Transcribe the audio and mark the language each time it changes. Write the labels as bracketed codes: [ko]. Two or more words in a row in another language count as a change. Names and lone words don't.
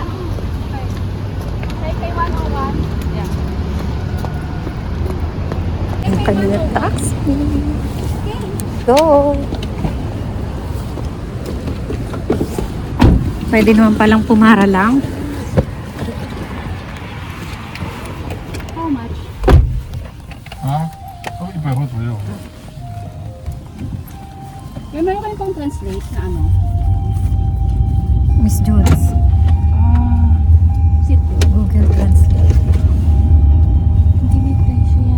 [en] Taipei 101. Yeah. [tl] Ang kanilang taxi. [en] Go! [tl] Pwede naman palang pumara lang. [en] How much? [zh] 啊，都100块左右。 [tl] May meron kayo pang translate na ano? [en] Miss Jules, Sit down. Google Translate. [tl] Hindi may presyo yan.